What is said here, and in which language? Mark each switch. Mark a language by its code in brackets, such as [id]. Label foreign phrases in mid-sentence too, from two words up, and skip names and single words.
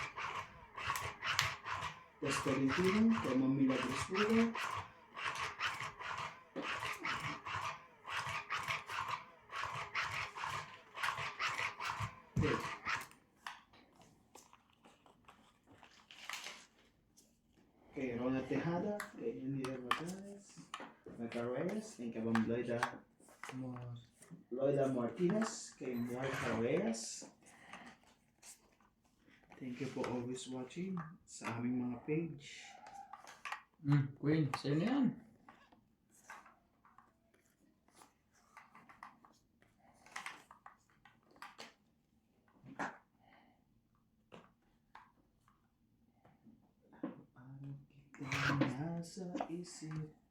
[tl] Tolentino, kay Ma'am Milagros Pura, kay Ronald Tejada, kay Yanira Macarreyes, kay Kabang Loida Martinez, kay Moira Reyes. [en] Thank you for always watching [tl] sa aming mga page. Queen, sa'yo na yan. Parang kita nasa isip.